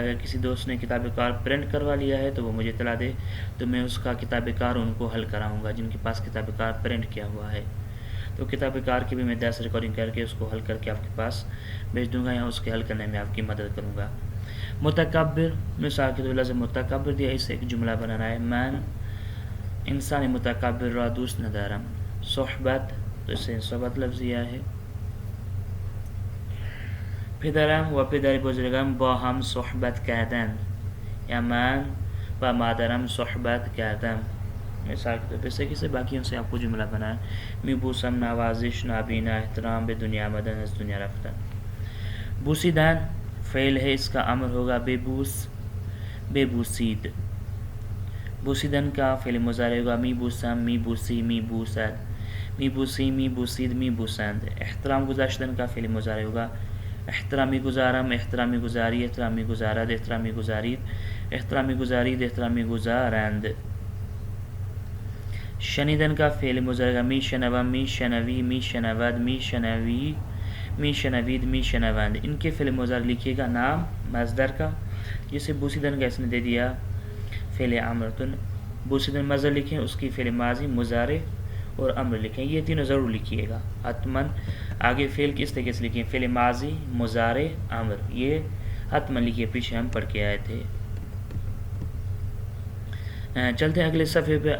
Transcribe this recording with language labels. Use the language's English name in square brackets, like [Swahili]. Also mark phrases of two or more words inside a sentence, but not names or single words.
[Urdu] اگر کسی دوست نے کتاب کار پرنٹ کروا لیا ہے تو وہ مجھے اطلاع دے تو میں اس کا کتاب کار ان کو حل کراؤں گا جن کے پاس کتاب کار پرنٹ کیا ہوا ہے. تو کتاب کار کی بھی میں 10 ریکارڈنگ کر کے اس کو حل کر کے آپ کے پاس بھیج دوں گا یا اس کے حل کرنے میں آپ کی مدد کروں گا. متکبر مثال کے طور لفظ متکبر دیا، اس سے ایک جملہ بنانا ہے. [Persian] من انسان متکبر را دوست ندارم. [Urdu] صحبت تو اس سے صحبت لفظ دیا ہے. [Persian] پدرم و پدر بزرگم با هم صحبت کردند، یا من و مادرم صحبت کردم. [Urdu] مثال کے طور پر سے باقیوں سے آپ کو جملہ بنا ہے. [Persian] میبوسم نوازش، نابینا، احترام، به دنیا آمدن، از دنیا رفتن. [Urdu] بوسیدن فعل ہے، اس کا امر ہوگا [Persian] ببوس، ببوسید. [Urdu] بوسیدن کا فعل مضارع ہوگا [Persian] میبوسم، میبوسی، میبوسد، میبوسی، میبوسید، میبوسند. احترام گذاشتن [Urdu] کا فعل مضارع ہوگا [Persian] احترامی گزارم، احترامی گزاری، احترامی گزارد، احترامی گزارید، احترامی گزارید، احترامی گزارند. [Urdu] شنیدن کا فعل مضارع [Persian] می شنوم، می شنوی، می شنود، می شنوی، می شنوید، می شنوند. [Urdu] ان کے فعل مضارع لکھیے گا نام مصدر کا، جسے بوسیدن کا اس نے دے دیا فعل امر. تو بوسیدن مصدر لکھیں، اس کی فعل ماضی، مضارع اور امر لکھیں. یہ تینوں ضرور لکھیے گا حتماً. آگے فعل کس طریقے سے لکھیں؟ فعل ماضی، مضارع، امر. یہ حتماً لکھیے، پیچھے ہم پڑھ کے آئے تھے. چلتے ہیں اگلے صفحے پہ.